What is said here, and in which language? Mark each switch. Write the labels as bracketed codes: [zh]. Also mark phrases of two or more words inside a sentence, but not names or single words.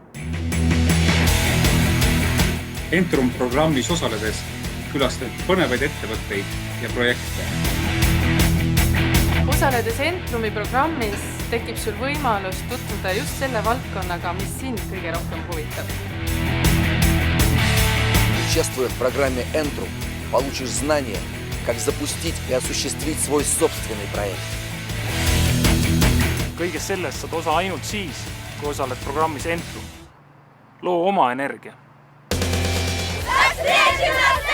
[et] Entrum programmis osaledes külastad põnevaid ettevõtteid ja projekte. Osaledes Entrumi programmis tekib sul võimalus tutvuda just selle valdkonnaga, mis sind kõige rohkem huvitab. [ru] Участвуя в программе Entrum, получишь знания, как запустить и осуществить свой собственный проект. [et] Kõigest sellest saad osa ainult siis, kui osaled programmis Entrum. Loo oma energia. [ru] До встречи!